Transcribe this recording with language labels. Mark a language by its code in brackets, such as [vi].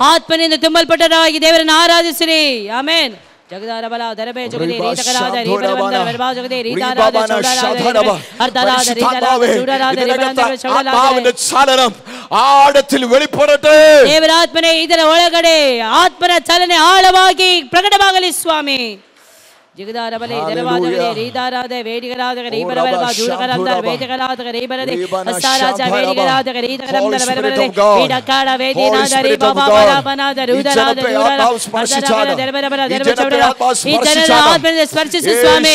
[kn] ಆತ್ಮನಿಂದ ತುಂಬಲ್ಪಟ್ಟವರಾಗಿ ದೇವರನ್ನು ಆರಾಧಿಸಿರಿ. ಆಮೆನ್. ಜಗದಾರ ಬಲ ದರಬೆ ಜಗದೇ ರೀತಕರಾದ ರೀಬರವಂದ ವರ್ಬಾ ಜಗದೇ ರೀತಾರಾದ ಚೌಡರಾದ ಅರ್ಧರಾದ ರೀತಾರಾದ ಚೌಡರಾದ ರೀಬರಂದ ಚೌಡರಾದ [ml] ആത്മാവിന്റെ ചലനം ആഴത്തിൽ വെളിപ്പെടട്ടെ. [kn] ದೇವರಾತ್ಮನೇ ಇದರ ಒಳಗಡೆ ಆತ್ಮನ ಚಲನೆ ಆಳವಾಗಿ ಪ್ರಕಟವಾಗಲಿ ಸ್ವಾಮಿ. ಜಗದಾರ ಬಲೆ ದರವಾದವೇ ರೀತಾರಾದ ವೇದಿಗರಾದ ರೀಬರವರ್ಬಾ ಜೂಡಕರಾದ ವೇದಿಗರಾದ ರೀಬರದೆ ಅಸ್ತಾರಾಜ ವೇದಿಗರಾದ ರೀತಕರಂದ ಬರಬರದೆ ಈಡಕಾಡ ವೇದಿನಾದ ರೀಬಾಬಾ ಬರಾಬನಾದ ರೂದರಾದ ರೂದರ ಅರ್ಧರಾದ ದರಬರಬರ ದರಬ ಚೌಡರ ಈ ಜನರ ಆತ್ಮದಿಂದ ಸ್ಪರ್ಶಿಸು ಸ್ವಾಮಿ.